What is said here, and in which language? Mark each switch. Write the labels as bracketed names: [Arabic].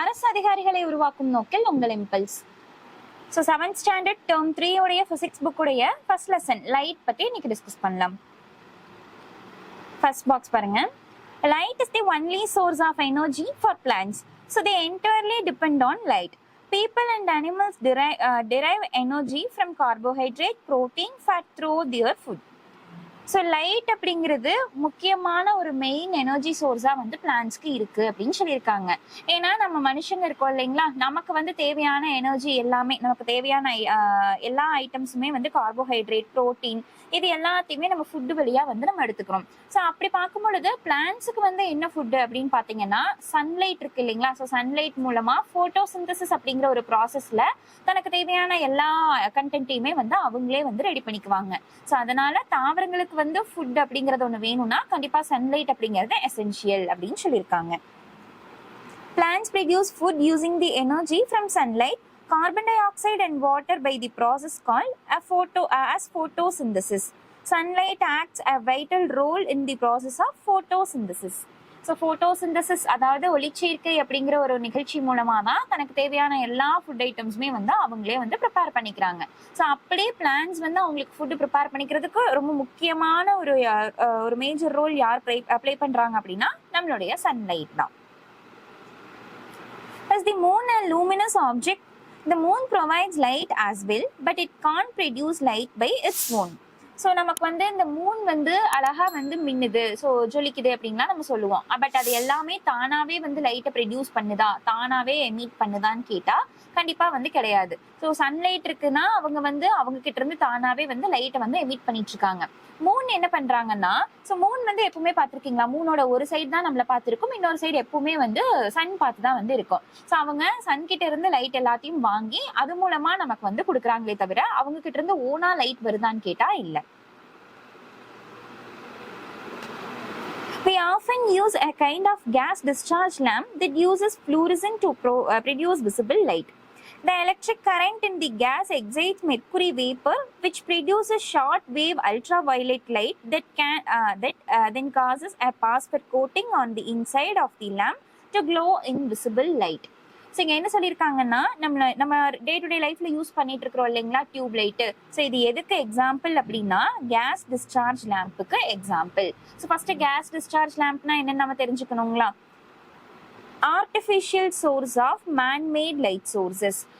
[Tamil] அதிகாரிகளை உருவாக்கும் நோக்கில் உங்கள் impulse. So 7th standard term 3 உடைய பிசிக்ஸ் புக் உடைய ஃபர்ஸ்ட் லெசன் லைட் பற்றி இன்னைக்கு டிஸ்கஸ் பண்ணலாம். ஃபர்ஸ்ட் பாக்ஸ் பாருங்க. [English] Light is the only source of energy for plants. So they entirely depend on light. People and animals derive energy from carbohydrate, protein, fat through their food. [Tamil] So light அப்படிங்கிறது முக்கியமான ஒரு main energy சோர்ஸாக வந்து பிளான்ஸ்க்கு இருக்குது அப்படின்னு சொல்லியிருக்காங்க. ஏன்னா நம்ம மனுஷங்க இருக்கோம் இல்லைங்களா, நமக்கு வந்து தேவையான எனர்ஜி எல்லாமே, நமக்கு தேவையான எல்லா ஐட்டம்ஸுமே வந்து கார்போஹைட்ரேட், ப்ரோட்டீன், இது எல்லாத்தையுமே நம்ம ஃபுட்டு வழியாக வந்து நம்ம எடுத்துக்கிறோம். ஸோ அப்படி பார்க்கும் பொழுது பிளான்ஸுக்கு வந்து என்ன ஃபுட்டு அப்படின்னு பார்த்தீங்கன்னா சன்லைட் இருக்கு இல்லைங்களா. ஸோ சன்லைட் மூலமாக ஃபோட்டோசிந்தசிஸ் அப்படிங்கிற ஒரு ப்ராசஸில் தனக்கு தேவையான எல்லா கண்டென்ட்டையுமே வந்து அவங்களே வந்து ரெடி பண்ணிக்குவாங்க. ஸோ அதனால தாவரங்களுக்கு வந்து ஃபுட் அப்படிங்கறது ஒண்ணு வேணும்னா கண்டிப்பா சன்லைட் அப்படிங்கிறது எசென்ஷியல் அப்படின்னு சொல்லியிருக்காங்க. [English] Plants produce food using the energy from sunlight, carbon dioxide and water by the process called as photosynthesis. Sunlight acts a vital role in the process of photosynthesis. [Tamil] So photosynthesis அதாவது ஒளிச்சேர்க்கை அப்படிங்கிற ஒரு நிகழ்ச்சி மூலமாக தான் தனக்கு தேவையான எல்லா ஃபுட் ஐட்டம்ஸுமே வந்து அவங்களே வந்து ப்ரிப்பேர் பண்ணிக்கிறாங்க. ஸோ அப்படியே பிளான்ஸ் வந்து அவங்களுக்கு ஃபுட்டு ப்ரிப்பேர் பண்ணிக்கிறதுக்கு ரொம்ப முக்கியமான ஒரு மேஜர் ரோல் யார் ப்ளே பண்ணுறாங்க அப்படின்னா நம்மளுடைய சன்லைட் தான். [English] As the moon a luminous object, the moon provides light as well, but it can't produce light by its own. [Tamil] So நமக்கு வந்து இந்த மூன் வந்து அழகா வந்து மின்னுது, ஸோ ஜொலிக்குது அப்படின்லாம் நம்ம சொல்லுவோம். பட் அது எல்லாமே தானாவே வந்து லைட்டை ப்ரொடியூஸ் பண்ணுதா, தானாவே எமிட் பண்ணுதான்னு கேட்டா கண்டிப்பா வந்து கிடையாது. ஸோ சன்லைட் இருக்குன்னா அவங்க வந்து அவங்க கிட்ட இருந்து தானாவே வந்து லைட்டை வந்து எமிட் பண்ணிட்டு இருக்காங்க. மூன் என்ன பண்றாங்கன்னா, ஸோ மூன் வந்து எப்பவுமே பார்த்துருக்கீங்களா, மூனோட ஒரு சைடு தான் நம்மள பார்த்துருக்கும், இன்னொரு சைடு எப்பவுமே வந்து சன் பார்த்து தான் வந்து இருக்கும். ஸோ அவங்க சன் கிட்ட இருந்து லைட் எல்லாத்தையும் வாங்கி அது மூலமா நமக்கு வந்து கொடுக்குறாங்களே தவிர அவங்க கிட்ட இருந்து ஓனா லைட் வருதான்னு கேட்டா இல்லை. [English] We often use a kind of gas discharge lamp that uses fluorescent to produce visible light. The electric current in the gas excites mercury vapor, which produces short wave ultraviolet light that then causes a phosphor coating on the inside of the lamp to glow in visible light. [Tamil] So இங்கே என்ன சொல்லியிருக்காங்கன்னா, நம்ம day to day லைஃப்ல use பண்ணிட்டு இருக்கிறோம் இல்லைங்களா tube light. So இது எதுக்கு எக்ஸாம்பிள் அப்படின்னா case discharge லேம்புக்கு example. So first case discharge லேம்ப்னா என்னன்னு நம்ம தெரிஞ்சுக்கணுங்களா. Artificial source of man-made light sources.